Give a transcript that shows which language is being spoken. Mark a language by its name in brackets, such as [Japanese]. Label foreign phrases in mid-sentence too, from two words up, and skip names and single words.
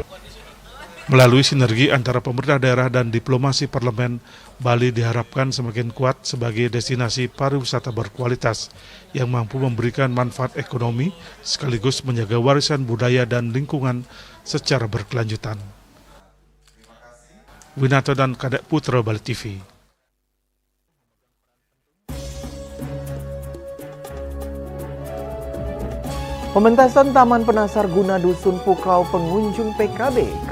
[Indonesian] Melalui sinergi antara pemerintah daerah dan diplomasi parlemen, Bali diharapkan semakin kuat sebagai destinasi pariwisata berkualitas yang mampu memberikan manfaat ekonomi sekaligus menjaga warisan budaya dan lingkungan secara berkelanjutan. Winato dan Kadek Putra, Bali TV. Pementasan Taman Penasar guna dusun pukau pengunjung PKB.